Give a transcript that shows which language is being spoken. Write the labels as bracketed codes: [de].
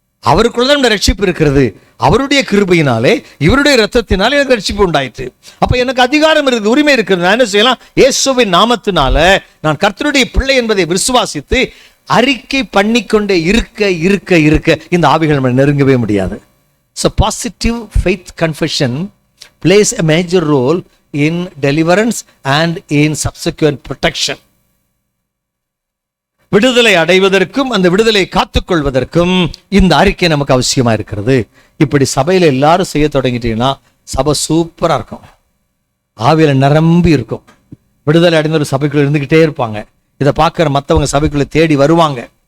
[ta] அவருக்குள்ளதான் இந்த ரட்சிப்பு இருக்கிறது. அவருடைய கிருபையினாலே, இவருடைய ரத்தத்தினாலே எனக்கு ரட்சிப்பு உண்டாயிற்று. அப்ப எனக்கு அதிகாரம் இருக்குது, உரிமை இருக்குது. நான் என்ன செய்யலாம்? இயேசுவின் நாமத்தினால நான் கர்த்தருடைய பிள்ளை என்பதை விசுவாசித்து அறிக்கை பண்ணிக்கொண்டே இருக்க இந்த ஆவிகள் நம்ம நெருங்கவே முடியாது. [en] So positive faith confession plays a major role in deliverance and in subsequent protection. [ta] விடுதலை அடைவதற்கும் அந்த விடுதலையை காத்துக்கொள்வதற்கும் இந்த அறிக்கை நமக்கு அவசியமா இருக்கிறது. இப்படி சபையில எல்லாரும் செய்ய தொடங்கிட்டீங்கன்னா சபை சூப்பரா இருக்கும், ஆவியில நிரம்பி இருக்கும். விடுதலை அடைந்த ஒரு சபைக்குள்ள இருந்துகிட்டே இருப்பாங்க. இதை பார்க்கிற மற்றவங்க சபைக்குள்ள தேடி வருவாங்க.